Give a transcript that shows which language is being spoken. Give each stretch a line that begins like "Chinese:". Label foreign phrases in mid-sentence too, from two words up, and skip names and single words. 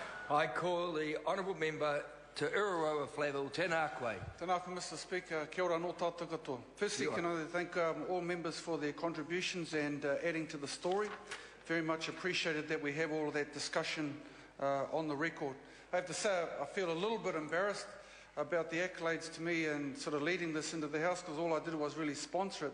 English: I call the honourable member to Uraroa Flaville,
Māori: tēnā koe. Tēnā koe,
English: Mr. Speaker.
Māori: Kia ora no tātou katoa.
English: Firstly, can I thank all members for their contributions and adding to the story. Very much appreciated that we have all of that discussion on the record. I have to say I feel a little bit embarrassed about the accolades to me and sort of leading this into the House, because all I did was really sponsor it.